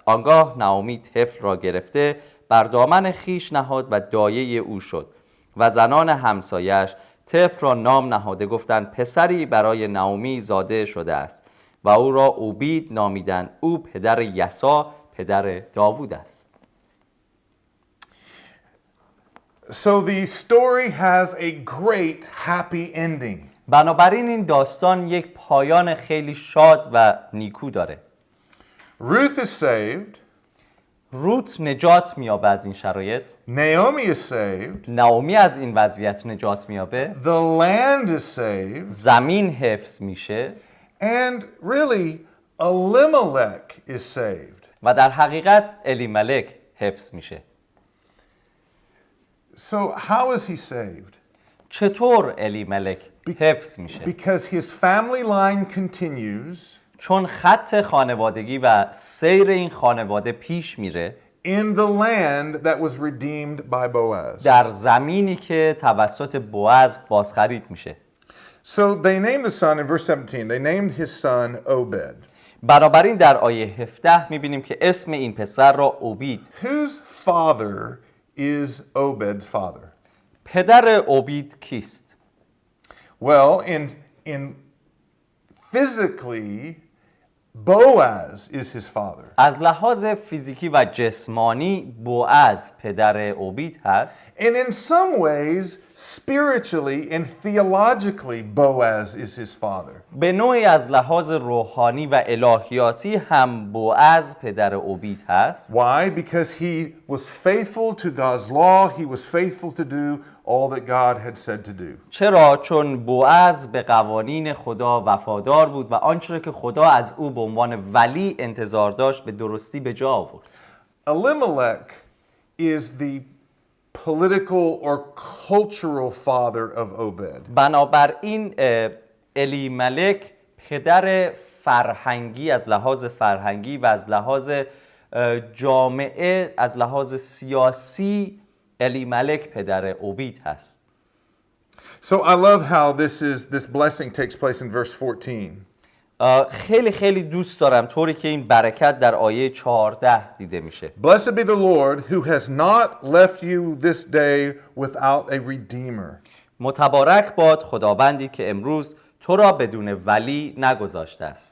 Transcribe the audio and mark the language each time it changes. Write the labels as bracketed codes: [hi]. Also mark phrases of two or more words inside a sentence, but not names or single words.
[fa] آنگاه نعومی طفل را گرفته بر دامن خیش نهاد و دایه او شد و زنان همسایش طفل را نام نهاده گفتند پسری برای نعومی زاده شده است و او را عبید نامیدند. او پدر یسا پدر داوود است. [en] So the story has a great happy ending. [fa] بنابراین این داستان یک پایان خیلی شاد و نیکو داره. [en] Ruth is saved. [fa] روت نجات میابه از این شرایط. [en] Naomi is saved. [fa] نعومی از این وضعیت نجات میابه. [en] The land is saved. [fa] زمین حفظ میشه. [en] And really, Elimelek is saved. [fa] و در حقیقت الیملک حفظ میشه. [en] So how is he saved? [fa] چطور الیملک حفظ میشه؟ [en] Because his family line continues. [fa] چون خط خانوادگی و سیر این خانواده پیش میره [en] In the land that was redeemed by Boaz. [fa] در زمینی که توسط بوعز بازخرید میشه. [en] So they named the son in verse 17. They named his son Obed. [fa] بنابراین در آیه 17 میبینیم که اسم این پسر را عبید. [en] Whose father is Obed's father? [fa] پدر عبید کیست؟ [en] Well, in physically, Boaz is his father. [fa] از لحاظ فیزیکی و جسمانی بوعز پدر عبید هست. [en] And in some ways, spiritually and theologically, Boaz is his father. [fa] به نوعی از لحاظ روحانی و الهیاتی هم بوعز پدر عبید هست. [en] Why? Because he was faithful to God's law. He was faithful to do all that God had said to do. [fa] چرا؟ چون بوعز به قوانین خدا وفادار بود و آنچه که خدا از او به عنوان ولی انتظار داشت به درستی به جا آورد. [en] Elimelek is the political or cultural father of Obed. [fa] بنابراین الیملک پدر فرهنگی از لحاظ فرهنگی و از لحاظ جامعه، از لحاظ سیاسی الیملک پدر عبید هست. [en] So I love how this blessing takes place in verse 14. [fa] خیلی دوست دارم طوری که این برکت در آیه 14 دیده میشه. [en] Blessed be the Lord who has not left you this day without a redeemer. [fa] متبارک باد خداوندی که امروز تو را بدون ولی نگذاشته است.